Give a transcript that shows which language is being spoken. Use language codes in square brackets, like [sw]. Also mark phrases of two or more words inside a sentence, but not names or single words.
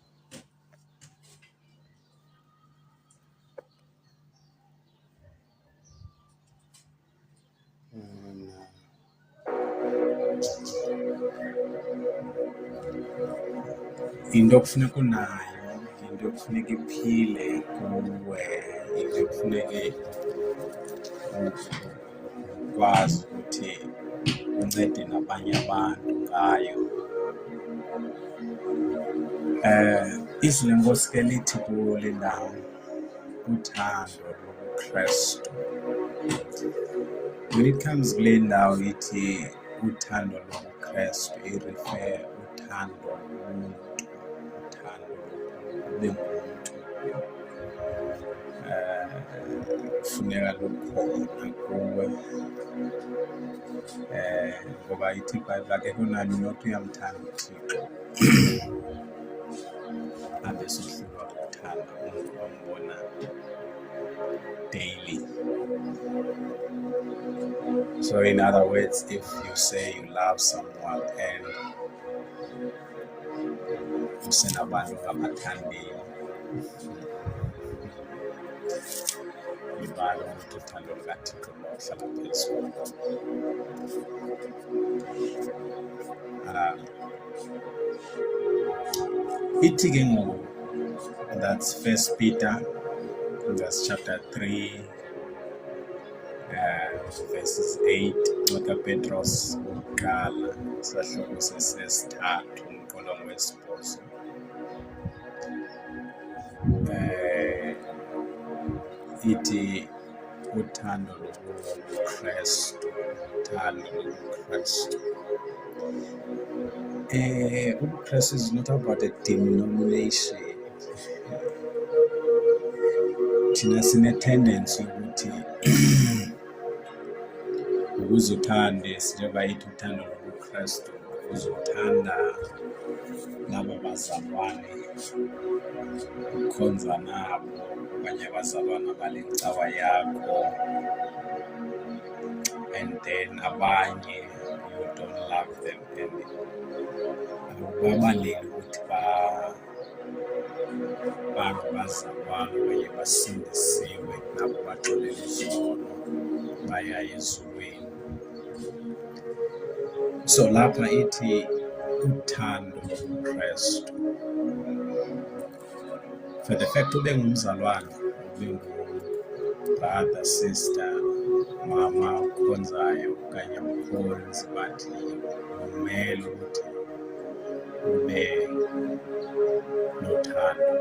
[xh] Into okufuneka unayo, into okufuneka iphile kuwe, into okufuneka ukwazi ukuthi uncede nabanye abantu ngayo. Izwi lenkosi ke lithi kule ndawo uthando lobuKristu. [en] When it comes [xh] kule ndawo ithi uthando lobuKristu, irifer uthando lomuntu, uthando ube ngumuntu. Kufuneka lukhona kuwe. Ngoba ithi iBhayibhile akekho nani nokuthi uyamthanda uThixo abe suhlulwa kuthanda umuntu ombona daily. [en] So in other words, if you say you love someone and [xh] usenabantu ongabathandiyo, ibala ukuthi uthando lukaThixo luhlala phezulu. Ithi ke ngoku, [en] that's 1 Peter, that's chapter 3, verses 8, [xh] Ncwadi kaPetros okokuqala, isahluko sesithathu, umqolo wesibhozo. Ithi uthando lobuKristu, uthando lobuKristu. [en] UbuKristu is not about a denomination. [xh] Thina sine-tendency ukuthi ukuze uthande, njengoba ithi uthando lobuKristu, ukuze uthanda labo bazalwane ukhonza nabo, okanye abazalwana bale cawa yakho, [en] and then [xh] abanye [en] you don't love them, [xh] and akubaluleki ukuthi bangabazalwane okanye basindisiwe nabo baxolela izono baya ezulwini. So lapha ithi uthando lobuKristu, [en] for the fact [xh] ube ngumzalwane, ube ngu-brother, sister, mama ukhonzayo okanye umkhonzi, but kumele ukuthi ube nothando.